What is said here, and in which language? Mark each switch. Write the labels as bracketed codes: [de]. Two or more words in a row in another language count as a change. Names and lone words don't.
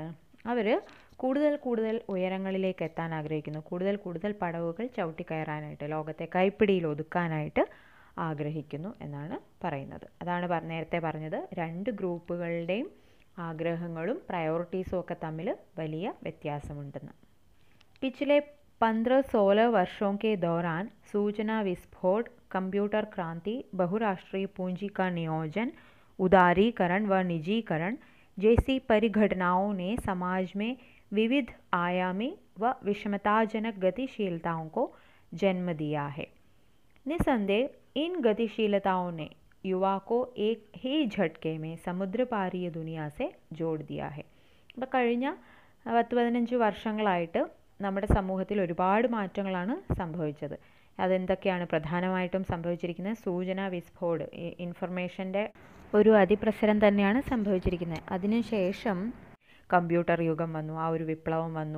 [ml] അവർ കൂടുതൽ കൂടുതൽ ഉയരങ്ങളിലേക്ക് എത്താൻ ആഗ്രഹിക്കുന്നു, കൂടുതൽ കൂടുതൽ പടവുകൾ ചവിട്ടിക്കയറാനായിട്ട്, ലോകത്തെ കൈപ്പിടിയിൽ ഒതുക്കാനായിട്ട് ആഗ്രഹിക്കുന്നു എന്നാണ് പറയുന്നത്. അതാണ് നേരത്തെ പറഞ്ഞത്, രണ്ട് ഗ്രൂപ്പുകളുടെയും ആഗ്രഹങ്ങളും പ്രയോറിറ്റീസും ഒക്കെ തമ്മിൽ വലിയ വ്യത്യാസമുണ്ടെന്ന്. [hi] പിछले 15-16 वर्षों के दौरान सूचना विस्फोट, कंप्यूटर क्रांति, बहुराष्ट्रीय पूंजी का नियोजन, उदारीकरण व निजीकरण जैसी परिघटनाओं ने समाज में विविध आयामी व विषमताजनक गतिशीलताओं को जन्म दिया है. निसंदेह इन गतिशीलताओं ने युवा को एक ही झटके में समुद्र पारीय दुनिया से जोड़ दिया है. [ml] അപ്പോൾ കഴിഞ്ഞ 10-15 വർഷങ്ങളായിട്ട് നമ്മുടെ സമൂഹത്തിൽ ഒരുപാട് മാറ്റങ്ങളാണ് സംഭവിച്ചത്. അതെന്തൊക്കെയാണ് പ്രധാനമായിട്ടും സംഭവിച്ചിരിക്കുന്നത്? [hi] सूचना विस्फोट, [ml] ഇൻഫർമേഷൻ്റെ ഒരു അതിപ്രസരം തന്നെയാണ് സംഭവിച്ചിരിക്കുന്നത്. അതിനുശേഷം കമ്പ്യൂട്ടർ യുഗം വന്നു, ആ ഒരു വിപ്ലവം വന്നു.